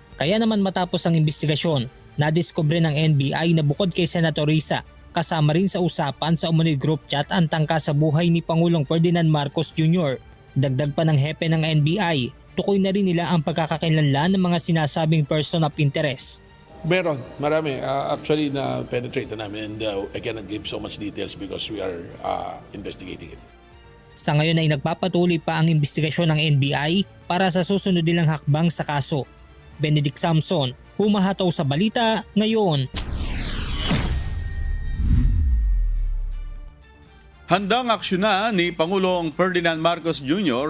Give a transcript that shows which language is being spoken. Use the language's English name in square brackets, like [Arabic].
[Filipino] Kaya naman matapos ang investigasyon, nadiskubre ng NBI na bukod kay Senator Risa, kasama rin sa usapan sa umano'y group chat ang tangka sa buhay ni Pangulong Ferdinand Marcos Jr. Dagdag pa ng hepe ng NBI, tukoy na rin nila ang pagkakakilanlan ng mga sinasabing person of interest. Meron, marami. [English] Actually, [Filipino] na-penetrate na namin [English] and I cannot give so much details because we are investigating it. [Filipino] Sa ngayon ay nagpapatuloy pa ang investigasyon ng NBI para sa susunod nilang hakbang sa kaso. Benedict Samson, humahataw sa Balita Ngayon. Handang aksyonan ni Pangulong Ferdinand Marcos Jr.